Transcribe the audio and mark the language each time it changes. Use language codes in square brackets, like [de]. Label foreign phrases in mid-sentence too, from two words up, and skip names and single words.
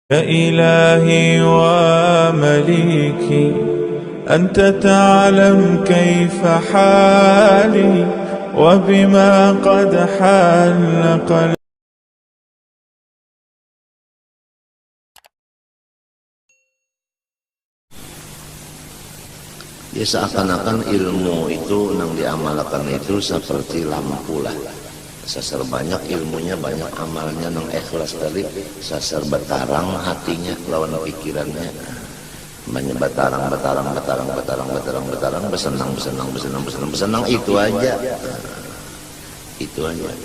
[ar] يا إلهي ومليكي أنت تعلم كيف حالي وبما قد حل قلبي. [bjn] Ya seakan-akan ilmu itu yang diamalkan itu seperti lampu lah. Sasar banyak ilmunya, banyak amalnya, nang ikhlas tadi sasar betarang hatinya lawan pikirannya, banyak betarang besenang itu aja, itu aja.